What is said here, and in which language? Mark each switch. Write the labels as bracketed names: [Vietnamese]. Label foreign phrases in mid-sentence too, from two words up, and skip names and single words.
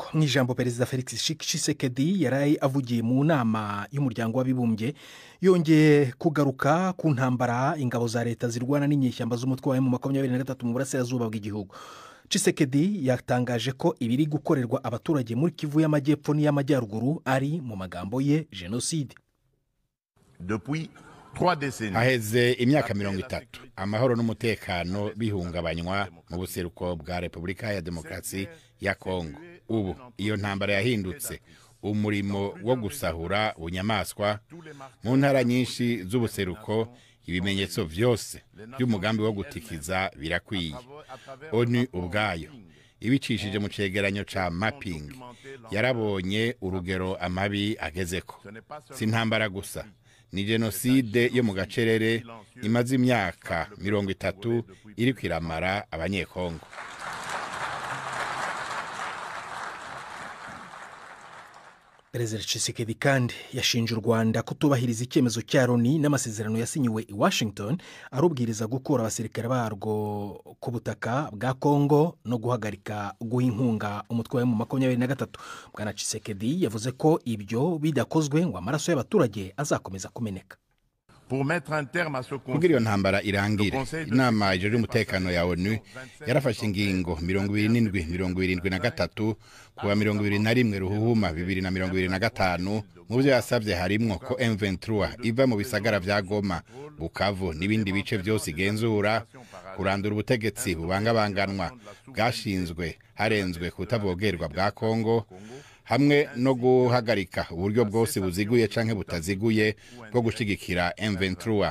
[Kinyarwanda] Mu ijambo Perezida Felix Tshisekedi yaraye avugiye mu nama y'umuryango w'abibumbye, yongeye kugaruka ku ntambara ingabo za leta zirwana n'inyeshyamba z'umutwe wa M23 mu burasirazuba bw'igihugu. Tshisekedi yatangaje ko ibiri gukorerwa abaturage muri Kivu y'Amajyepfo n'iy'Amajyaruguru ari mu magambo ye genocide. [Rundi] Aheze imyaka 30 amahoro n'umutekano bihungabanywa mu buseruko bwa Repubulika ya Demokarasi ya Kongo. Ubu iyo ntambara yahindutse umurimo wo gusahura bunyamaswa mu ntara nyinshi z'ubuseruko. Ibimenyetso byose by'umugambi wo gutikiza birakwiye. ONU ubwayo ibicishije mu cegeranyo ca mapping yarabonye urugero amabi agezeko. Si ntambara gusa, ni genocide yo mu gacerere imaze imyaka 30 iri kwiramara abanyekongo. [Kinyarwanda] Perezida Tshisekedi kandi yashinje u Rwanda kutubahiriza icyemezo cya Loni n'amasezerano yasinyiwe i Washington arubwiriza gukura abasirikare barwo ku butaka bwa Kongo no guhagarika guha inkunga umutwe wa M23. Bwana Tshisekedi yavuze ko ibyo bidakozwe ngo amaraso y'abaturage azakomeza kumeneka. [Rundi] Kugira iyo ntambara irangire, inama ijejwe umutekano ya ONU yarafashe ingingo 27-73 kuwa 21 Ruhuhuma 2025. Mu byo yasabye harimwo ko M23 iva mu bisagara vya Goma, Bukavu n'ibindi bice byose igenzura, kurandura ubutegetsi bubangabanganwa bwashinzwe harenzwe kutavogerwa bwa Kongo, hamwe no guhagarika uburyo bwose buziguye canke butaziguye bwo gushigikira M23.